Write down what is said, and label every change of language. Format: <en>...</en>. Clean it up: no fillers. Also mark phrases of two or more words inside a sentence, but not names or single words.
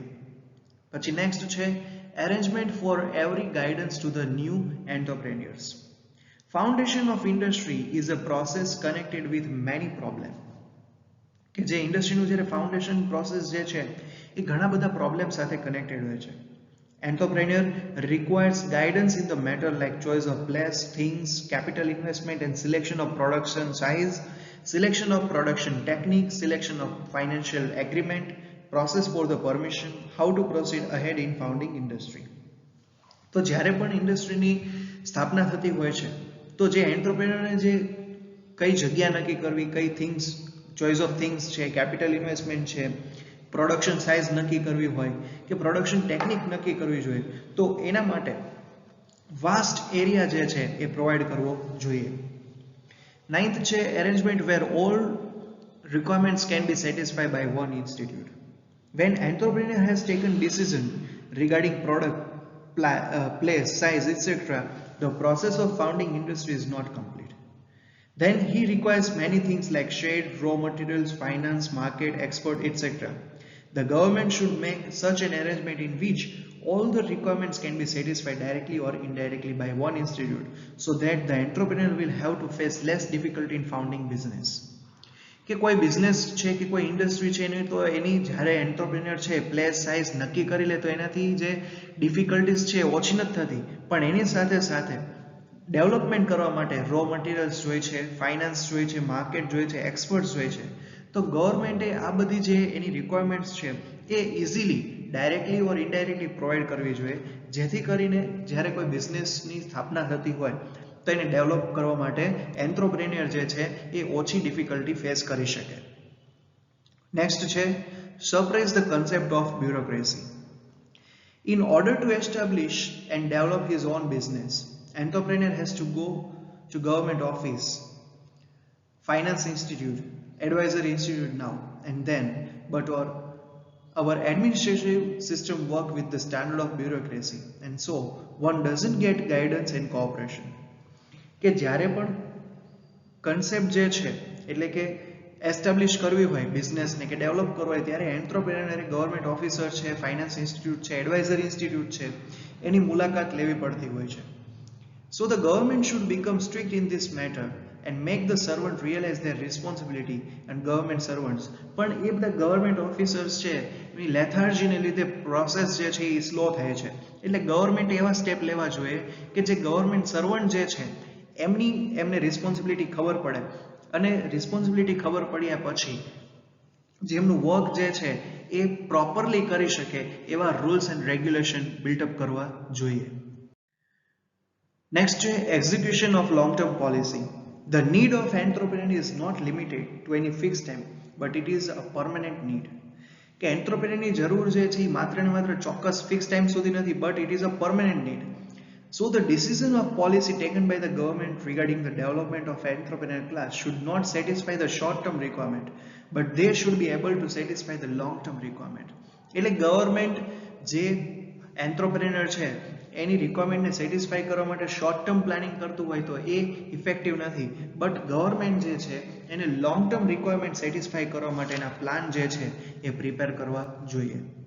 <gu>પછી નેક્સ્ટ છે</gu> <en>arrangement for every guidance to the new entrepreneurs. Foundation of industry is a process connected with many problems.</en> <gu>કે જે ઇન્ડસ્ટ્રીનું જ્યારે</gu> <en>foundation process</en> <gu>જે છે એ ઘણા બધા પ્રોબ્લેમ સાથે કનેક્ટેડ હોય છે.</gu> <en>Entrepreneur requires guidance in the matter like choice of place, things, capital investment and selection of production size, selection of production technique, selection of financial agreement, process for the permission, how to proceed ahead in founding industry.</en> <gu>તો જ્યારે પણ ઇન્ડસ્ટ્રીની સ્થાપના થતી હોય છે તો જે એન્ટરપ્રેન્યોરને જે કઈ જગ્યા નક્કી કરવી, કઈ થિંગ્સ,</gu> <en>choice of things</en> <gu>છે,</gu> <en>capital investment</en> <gu>છે,</gu> <en>production size</en> <gu>નક્કી કરવી હોય કે</gu> <en>production technique</en> <gu>નક્કી કરવી જોઈએ તો એના માટે</gu> <en>vast area</en> <gu>જે છે એ પ્રોવાઈડ કરવો જોઈએ.</gu> <en>9th છે arrangement where all requirements can be satisfied by one institute. When entrepreneur has taken decision regarding product, place, size, etc., the process of founding industry is not complete. Then he requires many things like shade, raw materials, finance, market, export, etc. The government should make such an arrangement in which all the requirements can be satisfied directly or indirectly by one institute so that the entrepreneur will have to face less difficulty in founding business.</en> <gu>કે કોઈ બિઝનેસ છે કે કોઈ ઇન્ડસ્ટ્રી છે ને તો એની જ્યારે એન્ટરપ્રેન્યોર છે</gu> <en>place size</en> <gu>નક્કી કરી લે તો એનાથી જે ડિફિકલ્ટીઝ છે ઓછી નથી થતી પણ એની સાથે સાથે ડેવલપમેન્ટ કરવા માટે</gu> <en>raw materials</en> <gu>જોઈએ છે, ફાઇનાન્સ જોઈએ છે, માર્કેટ જોઈએ છે, એક્સપર્ટ્સ જોઈએ છે. તો ગવર્મેન્ટે આ બધી જે એની રિક્વાયરમેન્ટ્સ છે એ</gu> <en>easily directly or indirectly provide</en> <gu>કરવી જોઈએ જેથી કરીને જ્યારે કોઈ બિઝનેસની સ્થાપના થતી હોય તો એને ડેવલપ કરવા માટે એન્ટરપ્રેન્યોર જે છે એ ઓછી</gu> <en>difficulty face</en> <gu>કરી શકે.</gu> <en>next છે suppress the concept of bureaucracy. In order to establish and develop his own business, entrepreneur has to go to government office, finance institute, advisory institute now and then, but our administrative system work with the standard of bureaucracy, and so one doesn't get guidance and cooperation.</en> <gu>કે જ્યારે પણ કન્સેપ્ટ જે છે એટલે કે એસ્ટાબ્લિશ કરવી હોય બિઝનેસને કે ડેવલપ કરવું હોય ત્યારે એન્ટરપ્રેન્યોર</gu> <en>government officer</en> <gu>છે,</gu> <en>finance institute</en> <gu>છે,</gu> <en>advisory institute</en> <gu>છે, એની મુલાકાત લેવી પડતી હોય છે.</gu> <en>So the government should become strict in this matter and make the servant realize their responsibility and government servants.</en> <gu>પણ એ બધા</gu> <en>government officers</en> <gu>છે એની લેથાર્જીને લીધે પ્રોસેસ જે છે એ સ્લો થાય છે. એટલે ગવર્મેન્ટ એવા સ્ટેપ લેવા જોઈએ કે જે</gu> <en>government servant</en> <gu>જે છે એમને રિસ્પોન્સિબિલિટી ખબર પડે અને રિસ્પોન્સિબિલિટી ખબર પડ્યા પછી જેમનું વર્ક જે છે એ પ્રોપરલી કરી શકે એવા</gu> <en>rules and regulation builtup</en> <gu>કરવા જોઈએ.</gu> <en>Next છે execution of long-term policy. The need of entrepreneur is not limited to any fixed time, but it is a permanent need.</en> <gu>કે entrepreneurની જરૂર જે છે એ માત્ર ને માત્ર ચોક્કસ</gu> <en>fix time</en> <gu>સુધી નથી,</gu> <en>but it is a permanent need. So the decision of policy taken by the government regarding the development of entrepreneur class should not satisfy the short-term requirement, but they should be able to satisfy the long-term requirement.</en> <gu>એટલે ગવર્મેન્ટ જે એન્ટરપ્રેન્યોર છે એની રિક્વાયરમેન્ટને સેટિસ્ફાઈ કરવા માટે</gu> <en>short term planning</en> <gu>કરતું હોય તો એ ઇફેક્ટિવ નથી,</gu> <en>but government</en> <gu>જે છે એને</gu> <en>long term requirement satisfy</en> <gu>કરવા માટેના પ્લાન જે છે એ પ્રિપેર કરવા જોઈએ.</gu>